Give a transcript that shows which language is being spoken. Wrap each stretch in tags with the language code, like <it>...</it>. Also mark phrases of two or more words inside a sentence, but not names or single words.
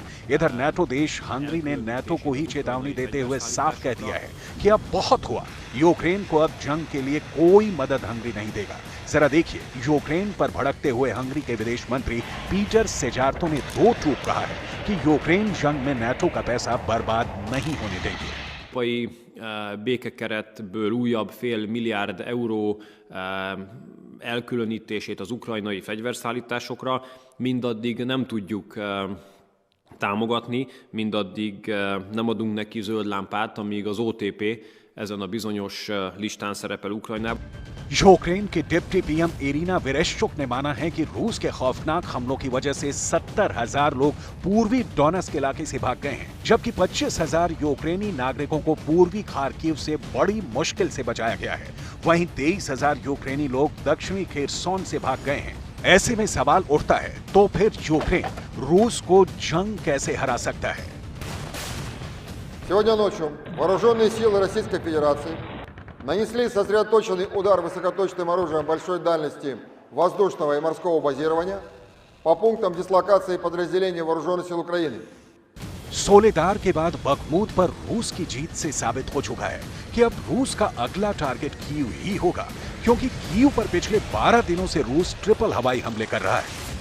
<hi>इधर नाटो देश हंगरी ने नाटो को ही चेतावनी देते हुए साफ कह दिया है कि अब बहुत हुआ, यूक्रेन को अब जंग के लिए कोई मदद हंगरी नहीं देगा। जरा देखिए यूक्रेन पर भड़कते हुए हंगरी के विदेश मंत्री पीटर सेजार्तो ने 2 टूक कहा है कि यूक्रेन जंग में नाटो का पैसा बर्बाद नहीं होने देंगे।</hi> <hu>Békekeretből újabb $500 milliárd elkülönítését az ukrajnai fegyverszállításokra mindaddig nem tudjuk támogatni, mindaddig nem adunk neki zöld lámpát, amíg az OTP ezen a bizonyos listán szerepel Ukrajnában.</hu> <hi>यूक्रेन के डिप्टी पीएम इरिना वेरेश्चुक ने माना है कि रूस के खौफनाक हमलों की वजह से 70,000 लोग पूर्वी डोनेट्स्क इलाके से भाग गए हैं, जबकि 25,000 यूक्रेनी नागरिकों को पूर्वी खार्किव से बड़ी मुश्किल से बचाया गया है। वहीं 23,000 यूक्रेनी लोग दक्षिणी खेरसोन से भाग गए हैं। ऐसे में सवाल उठता है, तो फिर यूक्रेन रूस को जंग कैसे हरा सकता है?</hi> <ru>Сегодня ночью вооруженные силы Российской Федерации нанесли сосредоточенный удар высокоточным оружием большой дальности воздушного и морского базирования по пунктам дислокации подразделений вооруженных сил Украины.</ru> <hi>सोलेदार के बाद बखमूत पर रूस की जीत से साबित हो चुका है कि अब रूस का अगला टारगेट कीव ही होगा, क्योंकि कीव पर पिछले 12 दिनों से रूस ट्रिपल हवाई हमले कर रहा है।</hi>